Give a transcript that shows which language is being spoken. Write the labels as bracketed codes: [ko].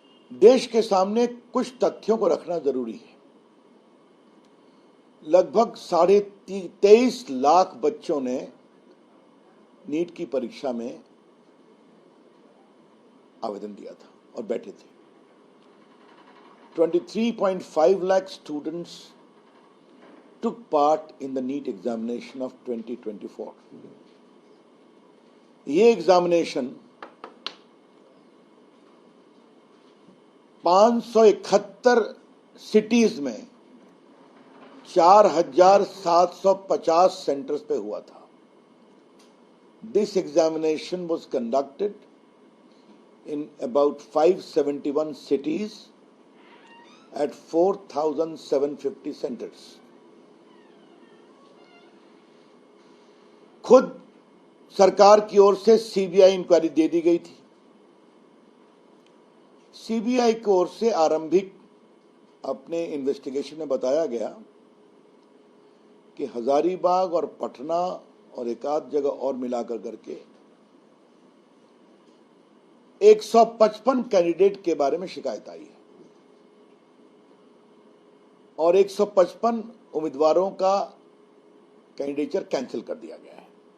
[hi] देश के सामने कुछ तथ्यों को रखना जरूरी है। लगभग 23.5 लाख बच्चों ने नीट की परीक्षा में आवेदन दिया था और बैठे थे। [en] 23.5 lakh students took part in the NEET examination of 2024. [hi] ये एग्जामिनेशन 571 सिटीज में 4,750 सेंटर्स पे हुआ था। [en] This examination was conducted in about 571 cities at 4,750 centers. [hi] खुद सरकार की ओर से सीबीआई इंक्वायरी दे दी गई थी। सीबीआई की ओर से आरंभिक अपने इन्वेस्टिगेशन में बताया गया कि हजारीबाग और पटना और एक आध जगह और मिलाकर करके 155 कैंडिडेट के बारे में शिकायत आई है और 155 उम्मीदवारों का कैंडिडेचर कैंसिल कर दिया गया है।